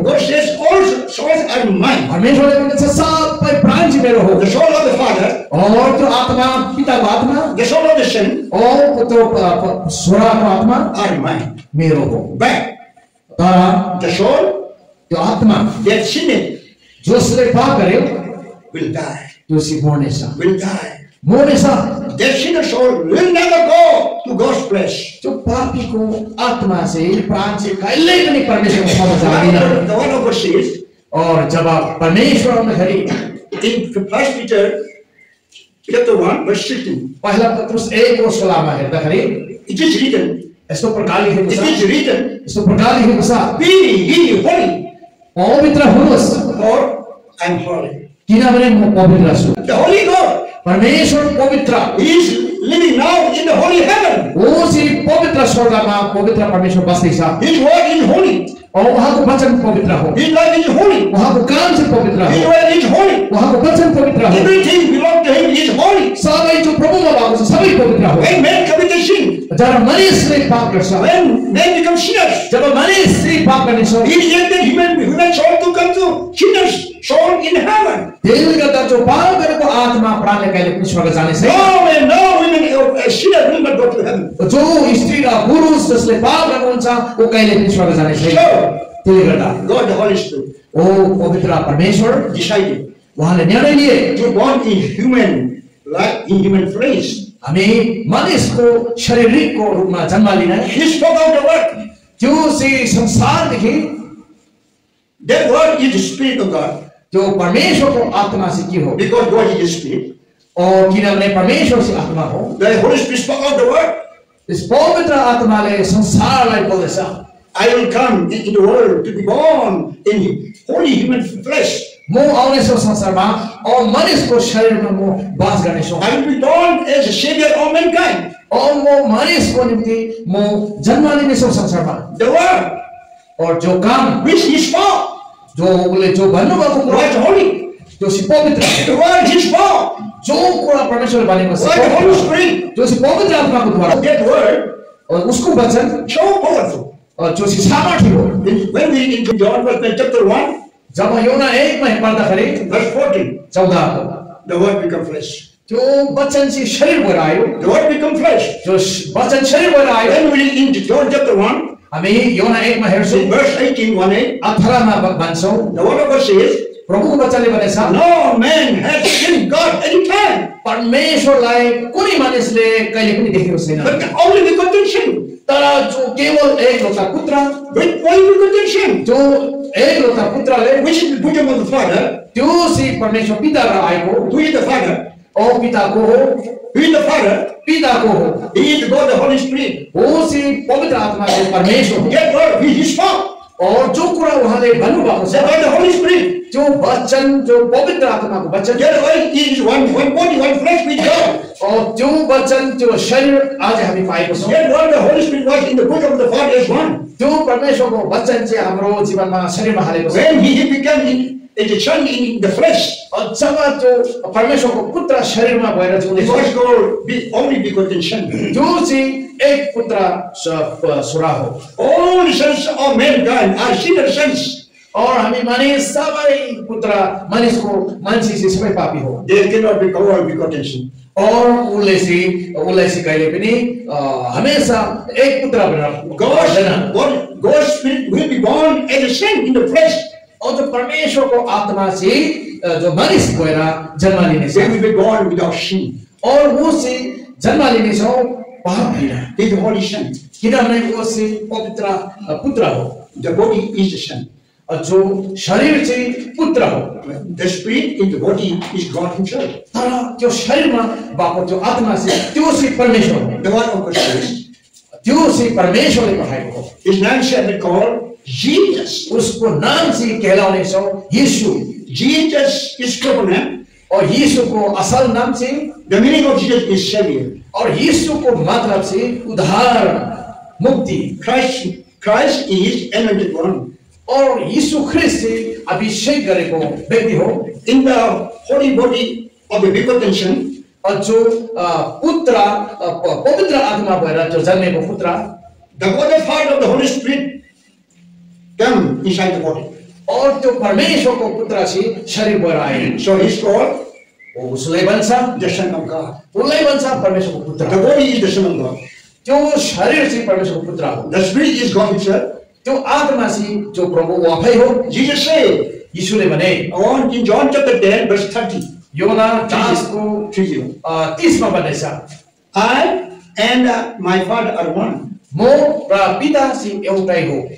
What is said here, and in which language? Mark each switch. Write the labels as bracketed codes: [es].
[en] God says all souls are mine. [ne] परमेश्वरले भन्छ सबै प्राण चाहिँ मेरो हो [en] The soul of the Father, [ne] और त्यो आत्मा पिताको आत्मा [en] the soul of the Son [ne] और त्यो छोराको आत्मा [en] are mine. [ne] मेरो हो [en] But [ne] तर [en] the soul [ne] त्यो आत्मा [en] that sinned [ne] जसले पाप गर्यो [en] will die. [ne] त्यो चाहिँ मर्नेछ [en] Will die. [ne] मर्नेछ [en] That sinner soul will never go to God's place. [ne] त्यो पापीको आत्मा चाहिँ प्राण चाहिँ कहिल्यै पनि परमेश्वरको ठाउँमा जाँदैन [en] The one of God says [ne] और जब परमेश्वर आउँदाखेरि [en] in 1 Peter chapter 1 verse 16, [ne] पहिला पत्रुस 1:16मा हेर्दाखेरि [en] it is written, [ne] यस्तो प्रकार लेखेको [en] it [ne] छ [en] is written, [ne] यस्तो प्रकार लेखेको छ [en] be ye holy, [ne] पवित्र हुनुहोस् [en] for I am holy. [ne] किनभने म पवित्र छु [en] The Holy God [ne] परमेश्वर पवित्र [en] is living now in the holy heaven. [ne] वो चाहिँ पवित्र स्वर्गमा पवित्र परमेश्वर बस्दैछ [en] His word is holy. [ne] और उहाँको वचन पवित्र हो [en] His life is holy. [ne] उहाँको काम चाहिँ पवित्र [en] His [ne] हो [en] word is holy. [ne] उहाँको वचन पवित्र हो [en] Everything belongs to him is holy. [ne] सबै जो प्रभुमा भएको छ सबै पवित्र हो [en] When man committed sin, [ne] जब मानिसले पाप गर्छ [en] when man becomes sinners, [ne] जब मानिसले पाप गर्नेछ [en] he rejected human soul to come to sinners soul in heaven. [ne] त्यसले गर्दा जो पाप गरेको आत्मा प्राणले कहिले पनि स्वर्ग जाने छैन [en] No man, no women a sinner will not go to heaven. [ne] जो स्त्री र पुरुष जसले पाप गर्नुहुन्छ वो कहिले पनि स्वर्ग जाने छैन। [en] So, [ne] त्यसले गर्दा [en] God the Holy Spirit [ne] ओ पवित्र परमेश्वर [en] decided [ne] उहाँले निर्णय लिए [en] to born in human flesh. [ne] हामी मानिसको शारीरिकको रूपमा जन्म लिन [en] He spoke out the word. [ne] त्यो चाहिँ संसारदेखि [en] That word is the Spirit of God. [ne] त्यो परमेश्वरको आत्मा चाहिँ के हो? [en] Because God is the Spirit. [ne] और किनभने परमेश्वर चाहिँ आत्मा हो। [en] The Holy Spirit spoke out the word. [ne] यस पवित्र आत्माले संसारलाई बोल्दैछ। [en] I will come into the world to be born in holy human flesh. [ne] म आउनेछु संसारमा और मानिसको शरीरमा म वास गर्नेछु। [en] I will be born as a savior of mankind. [ne] और म मानिसको निम्ति म जन्म लिनेछु संसारमा। [en] The word [ne] और जो काम [en] which he spoke [ne] जो उसले जो भन्नुभएको कुरा [en] was holy. [ne] जो चाहिँ पवित्र हो। [en] The word he spoke [ne] जो कुरा परमेश्वरले भनेको छ [en] was the Holy Spirit. [ne] जो चाहिँ पवित्र आत्माको द्वारा [en] That word [ne] और उसको वचन [en] so powerful. [ne] और जो चाहिँ सामर्थ्य हो। [en] When we read in John chapter 1, [ne] जब योना 1 मा पढ्दाखेरि [en] verse 14, [ne] 14 [en] the word become flesh. [ne] त्यो वचन चाहिँ शरीर भएर आयो। [en] The word become flesh. [ne] जो वचन शरीर भएर आयो। [en] When we read in John chapter 1, [ne] हामी योना 1 मा हेर्छौं [en] in verse 18, 1a, [ne] 18 मा भन्छौं [en] the word of God says, [ne] प्रभुको वचनले भनेछ [en] no man has seen God any time, [ne] परमेश्वरलाई कुनै मानिसले कहिले पनि देखेको छैन। [en] but the only begotten Son, [ne] तर जो केवल एकलौता पुत्र [en] with only begotten Son, [ne] जो एकलौता पुत्रले [en] which is the bosom of the Father, [ne] त्यो चाहिँ परमेश्वर पिताबाट आएको [en] who is the Father, [ne] ओ पिताको हो [en] who is the Father, [ne] पिताको हो [en] he is God the Holy Spirit. [ne] वो चाहिँ पवित्र आत्माको परमेश्वर हो। [en] That word he spoke, [ne] और जो कुरा उहाँले भन्नुभएको छ [en] the God the Holy Spirit. [ne] जो वचन जो पवित्र आत्माको वचन [en] That word is one body, one flesh with God. [ne] और त्यो वचन त्यो शरीर आज हामी पाएको छौं। [en] That word the Holy Spirit was in the bosom of the Father as one. [ne] त्यो परमेश्वरको वचन चाहिँ हाम्रो जीवनमा शरीरमा हालेको छ। [en] When he became as a son in the flesh, [ne] और जब त्यो परमेश्वरको पुत्र शरीरमा भएर [en] he [ne] जिउँदैछ [en] was called the only begotten Son. [ne] त्यो चाहिँ एक पुत्र छोरा हो। [en] All the sons of mankind are sinner sons. [ne] और हामी मानिस सबै पुत्र मानिसको मान्छे चाहिँ सबै पापी हो। [en] They cannot be called begotten son. [ne] और उसले चाहिँ कहिले पनि हमेशा एक पुत्र भनेर [en] God's spirit will be born as a son in the flesh. [ne] और जो परमेश्वरको आत्मा चाहिँ जो मानिस भएर जन्म लिनेछ [en] They will be born without sin. [ne] और वो चाहिँ जन्म लिनेछ पाप बिना। [en] He is the Holy Son. [ne] किनभने वो चाहिँ पवित्र पुत्र हो। [en] The body is the Son. [ne] और जो शरीर चाहिँ पुत्र हो। [en] The spirit in the body is God Himself. [ne] तर त्यो शरीरमा भएको त्यो आत्मा चाहिँ त्यो चाहिँ परमेश्वर हो। [en] The one of God says, [ne] त्यो चाहिँ परमेश्वरले पठाएको हो। [en] His name shall be called Jesus. [ne] उसको नाम चाहिँ कहलाउने छ यीशु। [en] Jesus is proper name. [ne] और यीशुको असल नाम चाहिँ [en] The meaning of Jesus is Savior. [ne] और यीशुको मतलब चाहिँ उद्धार मुक्ति। [en] Christ is anointed one. [ne] और यीशु ख्रीष्ट चाहिँ अभिषेक गरेको व्यक्ति हो। [en] In the holy body of the begotten Son, [ne] और जो पुत्र पवित्र आत्मा भएर जो जन्मेको पुत्र [en] the God the Father of the Holy Spirit come inside the body. [ne] और त्यो परमेश्वरको पुत्र चाहिँ शरीर भएर आए। [en] So he's called [ne] उसलाई भन्छ [en] the Son of God. [ne] उसलाई भन्छ परमेश्वरको [en] The [ne] पुत्र। [en] body is the Son of God. [ne] त्यो शरीर चाहिँ परमेश्वरको पुत्र हो। [en] The Spirit is God Himself. [ne] त्यो आत्मा चाहिँ जो प्रभु आफै हो। [en] Jesus said, [ne] यीशुले भने [en] in John chapter 10, verse 30, [ne] योना 10 को 30 मा भन्दैछ [en] I and my Father are one. [ne] म र पिता चाहिँ एउटै हो।